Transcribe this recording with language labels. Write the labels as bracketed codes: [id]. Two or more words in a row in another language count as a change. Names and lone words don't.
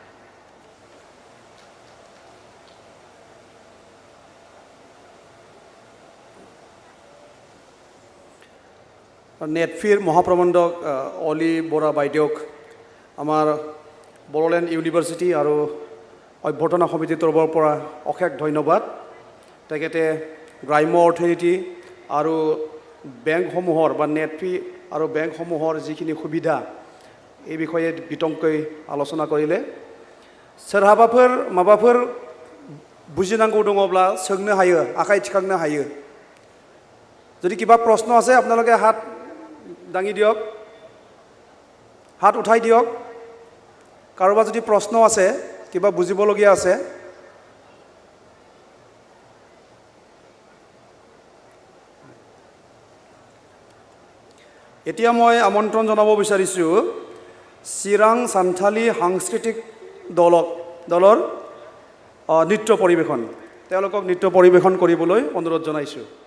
[as] নেটফিৰ মহাপ্ৰবন্ধক অলি বৰা বাইদেউক আমাৰ বড়োলেণ্ড ইউনিভাৰ্চিটি আৰু অভ্যৰ্থনা সমিতিৰ তৰফৰ পৰা অশেষ ধন্যবাদ তেখেতে গ্ৰাম্য অৰ্থনীতি আৰু বেংকসমূহৰ বা নেটফি আৰু বেংকসমূহৰ যিখিনি সুবিধা এই বিষয়ে বিতংকৈ আলোচনা কৰিলে [brx] सोरहाबाफोर माबाफोर बुजिनांगौ दङब्ला सोंनो हायो आखाइ थिखांनो हायो [as] যদি কিবা প্ৰশ্ন আছে আপোনালোকে হাত দাঙি দিয়ক হাত উঠাই দিয়ক কাৰোবাৰ যদি প্ৰশ্ন আছে কিবা বুজিবলগীয়া আছে এতিয়া মই আমন্ত্ৰণ জনাব বিচাৰিছো চিৰাং সান্থালী সাংস্কৃতিক দলৰ নৃত্য পৰিবেশন তেওঁলোকক নৃত্য পৰিবেশন কৰিবলৈ অনুৰোধ জনাইছো